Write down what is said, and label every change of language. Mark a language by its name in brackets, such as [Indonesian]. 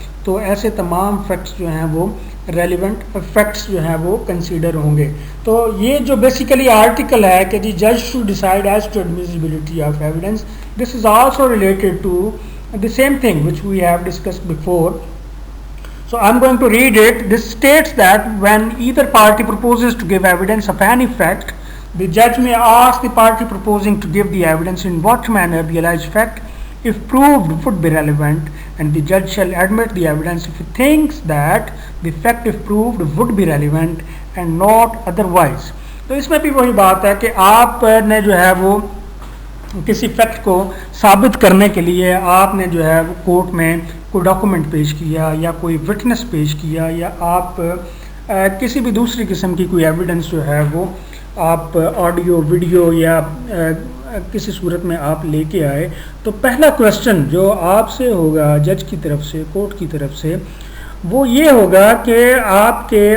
[Urdu] تو ایسے تمام فیکٹس جو ہیں وہ ریلیونٹ فیکٹس جو ہیں وہ کنسیڈر ہوں گے. تو یہ جو بیسیکلی آرٹیکل ہے کہ جی [English] جج should decide as to ایڈمیسیبلٹی of evidence, this is also related to the same thing which we have discussed before. So I'm going to read it. This states that when either party proposes to give evidence of any fact, the judge may ask the party proposing to give the evidence in what manner the alleged fact, if proved, would be relevant, and the judge shall admit the evidence if he thinks that the fact, if proved, would be relevant and not otherwise. [Urdu] تو اس میں بھی وہی بات ہے کہ آپ نے جو ہے وہ کسی فیکٹ کو ثابت کرنے کے لیے آپ نے جو ہے وہ کورٹ میں کوئی ڈاکومنٹ پیش کیا یا کوئی وٹنس پیش کیا یا آپ کسی بھی دوسری قسم کی کوئی ایویڈنس جو ہے وہ آپ آڈیو ویڈیو یا کسی صورت میں آپ لے کے آئے، تو پہلا کویسچن جو آپ سے ہوگا جج کی طرف سے، کورٹ کی طرف سے، وہ یہ ہوگا کہ آپ